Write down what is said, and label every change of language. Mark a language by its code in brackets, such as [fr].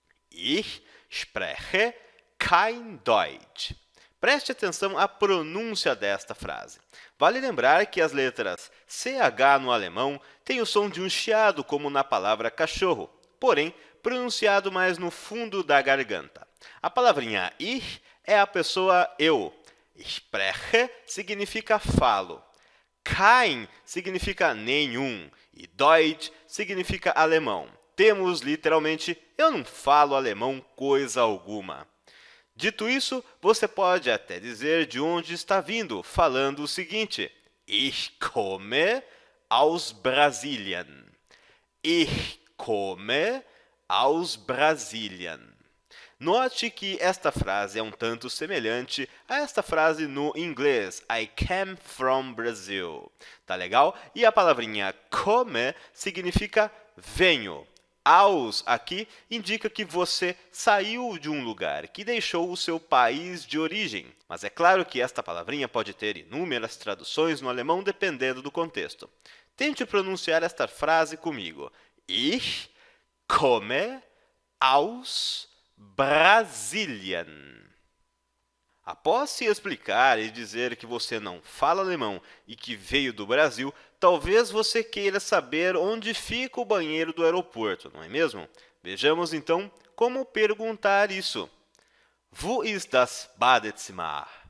[de] Ich spreche kein Deutsch. [pt] Preste atenção à pronúncia desta frase. Vale lembrar que as letras CH no alemão têm o som de um chiado, como na palavra cachorro, porém pronunciado mais no fundo da garganta. A palavrinha ich é a pessoa eu. Spreche significa falo. Kein significa nenhum e Deutsch significa alemão. Temos literalmente eu não falo alemão coisa alguma. Dito isso, você pode até dizer de onde está vindo, falando o seguinte: [de] Ich komme aus Brasilien. Ich komme aus Brasilien. [pt] Note que esta frase é um tanto semelhante a esta frase no inglês, [en] I came from Brazil. [pt] Tá legal? E a palavrinha come significa venho. Aus aqui indica que você saiu de um lugar, que deixou o seu país de origem. Mas é claro que esta palavrinha pode ter inúmeras traduções no alemão dependendo do contexto. Tente pronunciar esta frase comigo. [de] Ich komme aus Brasilien. [pt] Após se explicar e dizer que você não fala alemão e que veio do Brasil, talvez você queira saber onde fica o banheiro do aeroporto, não é mesmo? Vejamos então como perguntar isso. [de] Wo ist das Badezimmer?